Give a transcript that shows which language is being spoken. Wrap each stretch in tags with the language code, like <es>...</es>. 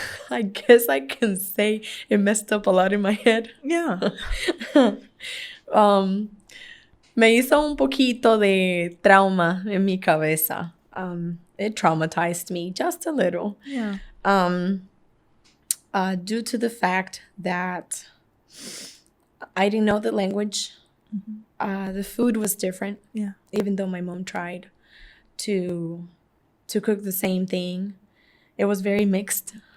<en>I guess I can say it messed up a lot in my head. Yeah.</en> <es>Me hizo un poquito de trauma en mi cabeza.</es> <en>It traumatized me just a little. Yeah. Due to the fact that I didn't know the language. Mm-hmm. The food was different. Yeah. Even though my mom tried to cook the same thing. It was very mixed.</en>